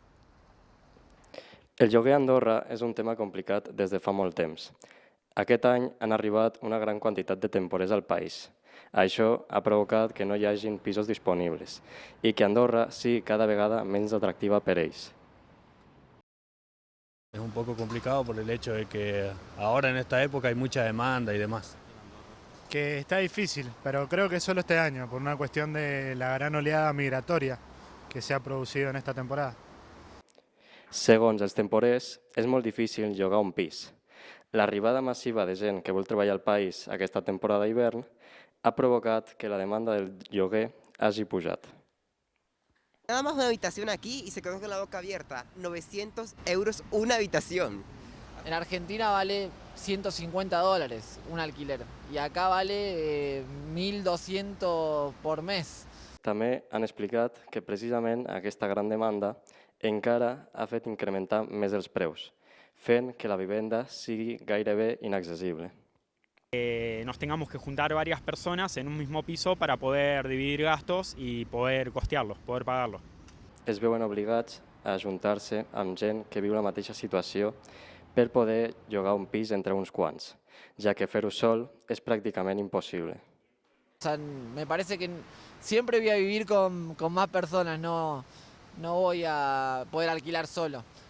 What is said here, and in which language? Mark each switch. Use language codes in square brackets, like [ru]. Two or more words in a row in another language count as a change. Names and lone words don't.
[ca] El lloguer a Andorra és un tema complicat des de fa molt temps. Aquest any han arribat una gran quantitat de temporers al país. Això ha provocat que no hi hagin pisos disponibles i que Andorra sigui cada vegada menys atractiva per ells. [es] Es un poco complicado por el hecho de que ahora en esta época hay mucha demanda y demás. Que está difícil, pero creo que solo este año, por una cuestión de la gran oleada migratoria que se ha producido en esta temporada. [ca] Segons els temporers, és molt difícil llogar un pis. L'arribada massiva de gent que vol treballar al país aquesta temporada d'hivern ha provocat que la demanda del lloguer hagi pujat. [es] Nada más una habitación aquí y se quedó con la boca abierta. 900 euros una habitación. En Argentina vale $150 un alquiler y acá vale 1.200 por mes. [ca] També han explicat que precisament aquesta gran demanda encara ha fet incrementar més els preus, fent que la vivenda sigui gairebé inaccessible. [es] Nos tengamos que juntar varias personas en un mismo piso para poder dividir gastos y poder costearlos, poder pagarlos. [ca] Es veuen obligats a ajuntar-se amb gent que viu la mateixa situació per poder llogar un pis entre uns quants, ja que fer-ho sol és pràcticament impossible. [es] O sea, me parece que siempre voy a vivir con más personas, no voy a poder alquilar solo.